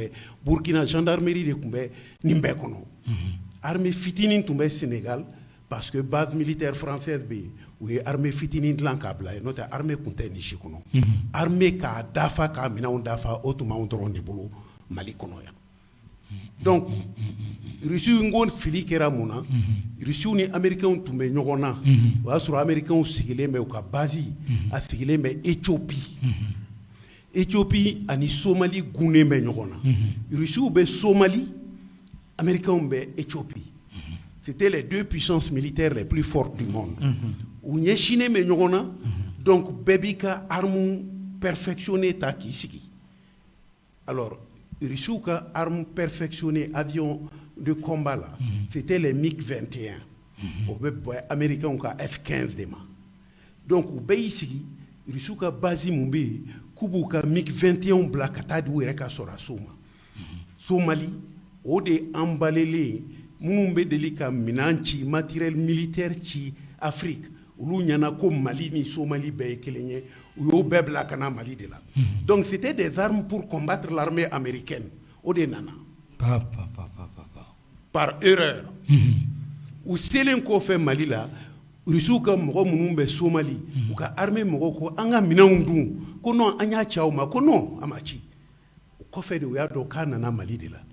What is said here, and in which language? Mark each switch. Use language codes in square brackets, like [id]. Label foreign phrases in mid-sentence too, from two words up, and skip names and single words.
[bm] bɛ Burkina gendarmerie de tun bɛ nin bɛɛ kɔnɔ armée fitinin tun bɛ Sénégal parce que [fr] base militaire française [bm] bɛ yen u ye armée fitinin dilan k'a bila yen n'o tɛ armée tun tɛ nin si kɔnɔ armée k'a dafa k'a minɛnw dafa o tun b'anw dɔrɔn de bolo Mali kɔnɔ yan donc Russiw n ko fili kɛra mun na Russiw ni Américains tun bɛ ɲɔgɔn na o y'a sɔrɔ Américains sigilen bɛ u ka base a sigilen bɛ Éthiopie ani Somalie gunnen bɛ ɲɔgɔn na Russiw bɛ Somalie Américains bɛ Éthiopie [fr] c'était les deux puissances militaires les plus fortes du monde [bm] u ɲɛsinnen bɛ ɲɔgɔn na donc bɛɛ b'i ka [fr] arme perfectionné [bm] ta k'i sigi alors Russiw ka [fr] arme perfectionné avion de combat là c'était les MiG-21 [bm] o bɛ bɔ Américains ka F-15 de ma donc u bɛɛ y'i sigi Russiw ka base mun bɛ yen k'u b'u ka MiG-21 bila ka taa di u yɛrɛ ka sɔrɔdasiw ma Somalie o de embalelen minnu bɛ deli ka minɛn ci [fr] matériel militaire [bm] ci Afrique olu ɲɛna ko Mali ni Somalie bɛɛ ye kelen ye u y'o bɛɛ bila ka na Mali de la donc [fr] c'était des armes pour combattre l'armée américaine [bm] o de nana [fr] par erreur [bm] u selen kɔfɛ Mali la Russiw ka mɔgɔ minnu bɛ Somalie u ka armée mɔgɔw ko an ka minɛnw dun ko non an y'a ci aw ma ko non a ma ci o kɔfɛ de u y'a dɔn k'a nana Mali de la